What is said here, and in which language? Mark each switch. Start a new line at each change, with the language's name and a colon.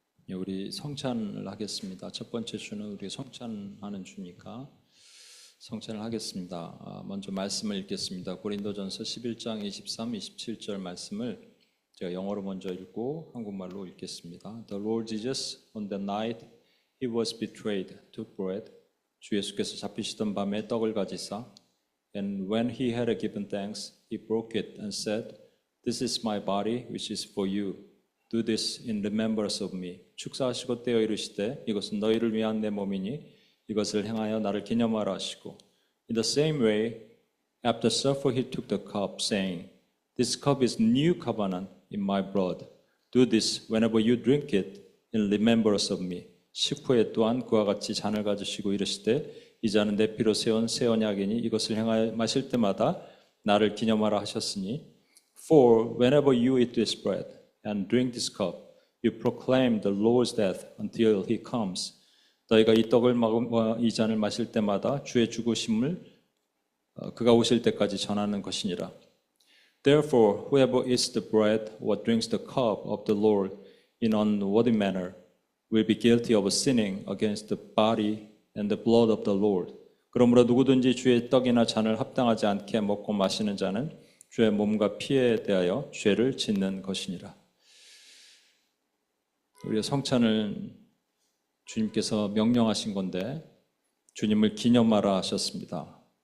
Korean: 예, 우리 성찬을 하겠습니다. 첫 번째 주는 우리 성찬하는 주니까 성찬을 하겠습니다. 먼저 말씀을 읽겠습니다. 고린도전서 11장 23, 27절 말씀을 제가 영어로 먼저 읽고 한국말로 읽겠습니다.
English: The Lord Jesus, on the night he was betrayed, took bread.
Korean: 주 예수께서 잡히시던 밤에 떡을 가지사,
English: and when he had given thanks, he broke it and said, This is my body, which is for you. Do this in remembrance of me.
Korean: 축사하시고 떼어 이르시되 이것은 너희를 위한 내 몸이니 이것을 행하여 나를 기념하라 하시고.
English: In the same way, after supper he took the cup, saying, This cup is new covenant in my blood. Do this whenever you drink it in remembrance of me.
Korean: 식후에 또한 그와 같이 잔을 가지시고 이르시되 이 잔은 내 피로 세운 새 언약이니 이것을 행하여 마실 때마다 나를 기념하라 하셨으니.
English: For whenever you eat this bread and drink this cup, you proclaim the Lord's death until he comes.
Korean: 너희가 이 떡을 먹으며 이 잔을 마실 때마다 주의 죽으심을 그가 오실 때까지 전하는 것이니라.
English: Therefore, whoever eats the bread or drinks the cup of the Lord in unworthy manner will be guilty of sinning against the body and the blood of the Lord.
Korean: 그러므로 누구든지 주의 떡이나 잔을 합당하지 않게 먹고 마시는 자는 주의 몸과 피에 대하여 죄를 짓는 것이니라. 우리가 성찬을 주님께서 명령하신 건데 주님을 기념하라 하셨습니다.